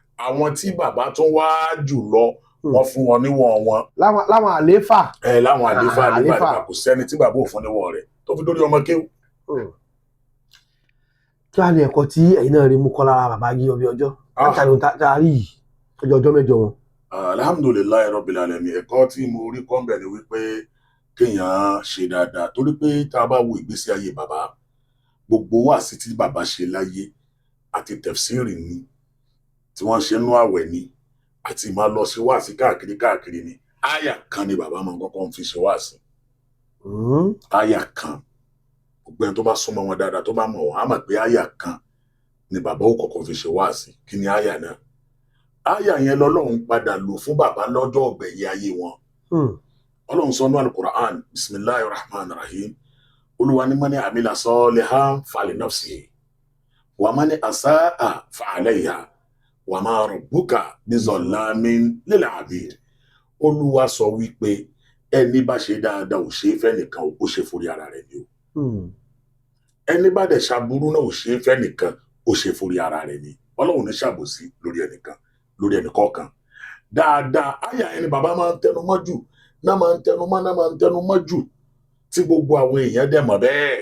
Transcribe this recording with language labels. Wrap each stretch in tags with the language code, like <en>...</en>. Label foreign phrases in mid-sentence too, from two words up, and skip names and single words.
<yo>Àwọn tí bàbá tún wá jù lọ wọ́n fún wọn níwọ̀n wọn. láwọn àléfà. Láwọn àléfà kò sẹ́ni tí bàbá ò fún níwọ̀n rẹ̀ tó fi dórí ọmọ kéwù. kí wàá ní ẹ̀kọ́ tí ẹ̀yin náà rí mú kọ́ lára bàbá Ajíyọ̀bí Ọjọ́ látàrí tá a rí yìí ọjọ́ mẹ́jọ wọn.</yo> <ar>الحمد لله رب العالمين,</ar> <yo>ẹ̀kọ́ tí mo rí kọ́ ń bẹ̀ ni wípé kéèyàn ṣe dáadáa, torí pé tá a bá wo ìgbésí ayé bàbá, gbogbo wáàsí tí bàbá ṣe láyé àti tẹ̀fsírì ni tí wọ́n ṣe nú àwẹ̀ ni àti máa lọ sí wáàsí káàkiri ni àyà kan ni bàbá máa ń kọ́kọ́ fi ṣe wáàsí. Àyà kan, gbogbo ẹni tó bá súnmọ́ wọn dáadáa tó bá mọ̀ wọ́n á mọ̀ pé àyà kan ni bàbá ó kọ́kọ́ fi ṣe wáàsí. Kí ni àyà náà? Àyà yẹn lọ́lọ́run padà lò fún bàbá lọ́jọ́ ọ̀gbẹ̀yìn ayé wọn. Ọlọ́run sọ nú Al-Qur'an,</yo> <ar>بسم الله الرحمن الرحيم,</ar> <yo>Olúwa ní</yo> <ar>من عمل صالحا فلنفسه ومن أساء فعليها وما ربك بظلام للعبيد.</ar> <yo>Olúwa sọ wípé ẹni bá ṣe dáadáa ò ṣe é fẹ́ nìkan, ó ṣe forí ara rẹ̀ ni o. Ẹni bá dẹ̀ ṣàbúrú náà ò ṣe é fẹ́ nìkan, ó ṣe forí ara rẹ̀ ni. Ọlọ́run ní ṣàbòsí lórí ẹnìkan, lórí ẹnìkọ̀ọ̀kan. Dáadáa àyà ẹni bàbá máa ń tẹnu mọ́ jù, náà máa ń tẹnu mọ́ jù tí gbogbo àwọn èèyàn dẹ̀ mọ̀ bẹ́ẹ̀.</yo>